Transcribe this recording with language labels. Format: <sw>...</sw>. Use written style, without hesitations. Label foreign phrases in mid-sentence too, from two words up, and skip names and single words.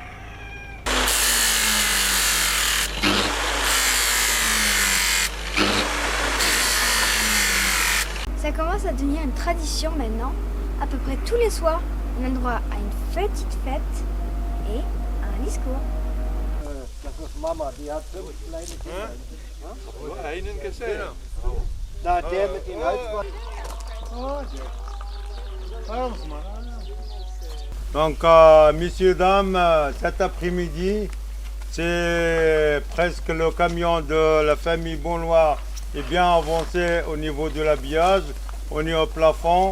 <fr>Ça commence à devenir une tradition maintenant. À peu près tous les soirs, on a le droit à une petite fête et à un discours.</fr> <de>Das ist Mama, die hat 5 kleine Kinder. Nur einen gesehen. Da, der mit den Halsband.</de> <fr>Donc, messieurs, dames, cet après-midi, c'est presque le camion de la famille Bonlois est bien avancé au niveau de l'habillage. On est au plafond.</fr>